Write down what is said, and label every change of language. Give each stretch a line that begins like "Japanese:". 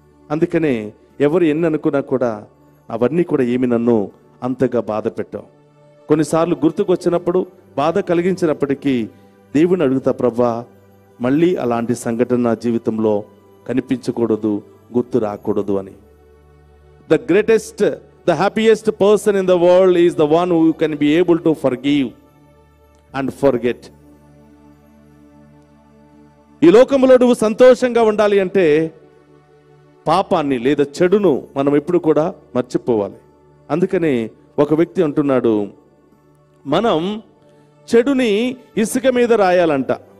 Telugu: అందుకనే ఎవరు ఎన్ని అనుకున్నా కూడా అవన్నీ కూడా ఏమి నన్ను అంతగా బాధ పెట్టావు. కొన్నిసార్లు గుర్తుకొచ్చినప్పుడు, బాధ కలిగించినప్పటికీ దేవుని అడుగుతా, ప్రభువా మళ్ళీ అలాంటి సంఘటన నా జీవితంలో కనిపించకూడదు, గుర్తు రాకూడదు అని.
English: The happiest person in the world is the one who can be able to forgive and forget.
Telugu: ఈ లోకంలో నువ్వు సంతోషంగా ఉండాలి అంటే పాపాన్ని లేదా చెడును మనం ఎప్పుడు కూడా మర్చిపోవాలి. అందుకని ఒక వ్యక్తి అంటున్నాడు, మనం చెడుని ఇసుక మీద రాయాలంట.